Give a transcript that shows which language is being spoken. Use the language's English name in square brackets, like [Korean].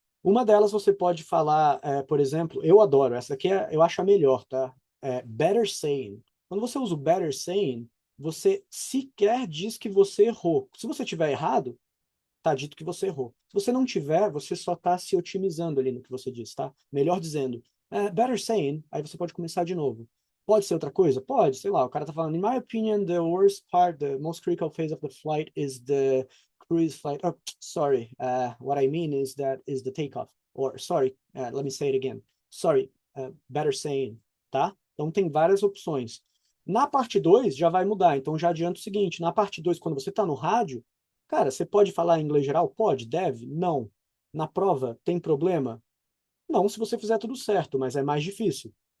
[Portuguese] Uma delas você pode falar, por exemplo, eu adoro, essa aqui eu acho a melhor, tá? [English] Better saying. [Portuguese] Quando você usa o [English] better saying, [Portuguese] você sequer diz que você errou. Se você tiver errado, tá dito que você errou. Se você não tiver, você só está se otimizando ali no que você diz, tá? Melhor dizendo, [English] better saying, [Portuguese] aí você pode começar de novo. Pode ser outra coisa? Pode, sei lá, o cara tá falando, [English] in my opinion, the worst part, the most critical phase of the flight is the cruise flight. Oh, sorry, what I mean is that is the takeoff. Or, sorry, let me say it again. Sorry, better saying, tá? [Portuguese] Então tem várias opções. Na parte 2 já vai mudar, então já adianto o seguinte, na parte 2, quando você tá no rádio, cara, você pode falar em inglês geral? Pode, deve? Não. Na prova, tem problema? Não, se você fizer tudo certo, mas é mais difícil.